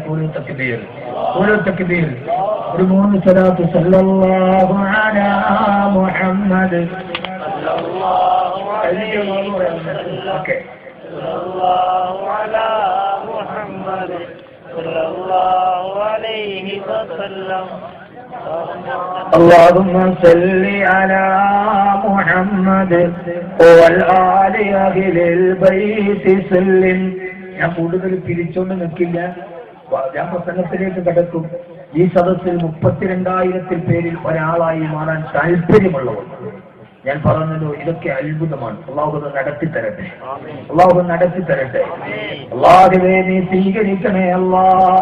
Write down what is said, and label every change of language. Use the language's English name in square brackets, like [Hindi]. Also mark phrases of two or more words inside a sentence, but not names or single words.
[Malayalam] ഓരോ തക്ബീർ ഒരു 3 സ്വലാത്ത് [Arabic] صلى الله على محمد صلى الله عليه وسلم. ഓക്കേ صلى الله على محمد صلى الله عليه وسلم. اللهم صل على محمد والآل أهل البيت سلم. [Malayalam] ഞാൻ കൂടുതൽ പിരിച്ചോണ്ട് നിൽക്കില്ല, ഞാൻ പ്രസംഗത്തിലേക്ക് കടക്കും. ഈ സദസ്സിൽ 32,000 പേരിൽ ഒരാളായി മാറാൻ താല്പര്യമുള്ളവർ ഞാൻ പറഞ്ഞല്ലോ, ഇതൊക്കെ അത്ഭുതമാണ്. അള്ളാഹു നടത്തിത്തരട്ടെ, അള്ളാഹുവേ നീ സ്വീകരിക്കണേ അല്ലാഹ്.